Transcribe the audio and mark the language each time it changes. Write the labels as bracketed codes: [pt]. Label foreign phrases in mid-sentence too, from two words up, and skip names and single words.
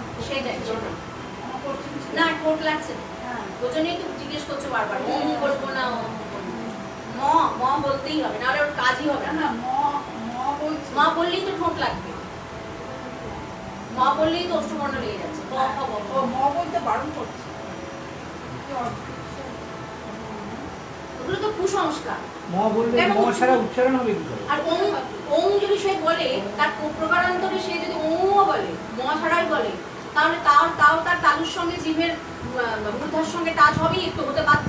[bn] সেটাই, ছিল না। সেটাই। আমার কোশ্চেন ছিল না, ঠোঁট লাগছে। হ্যাঁ। ওই জন্যই তো জিজ্ঞেস করছো বারবার, ম বলবো না ও ম ম বলতেই হবে, নাহলে ওর কাজই হবে না না। না ম বলছি মা বললেই তো ঠোঁট লাগবে, মা বললেই তো অষ্টবর্ণ লেগে যাচ্ছে। ক খ গ ঘ। ও ম বলতে বারণ করছে। কি অদ্ভুত। ওগুলো তো কুসংস্কার। ম বললে কেন ম বলছি? ছাড়া উচ্চারণ হবে কি করে? আর ওং ওং যদি সে বলে, তার প্রকারান্তরে সে যদি ওও বলে, ম ছাড়াই বলে, তাহলে তাও তার তালুর সঙ্গে জিভের মূর্ধার সঙ্গে টাচ হবেই, একটু হতে বাধ্য।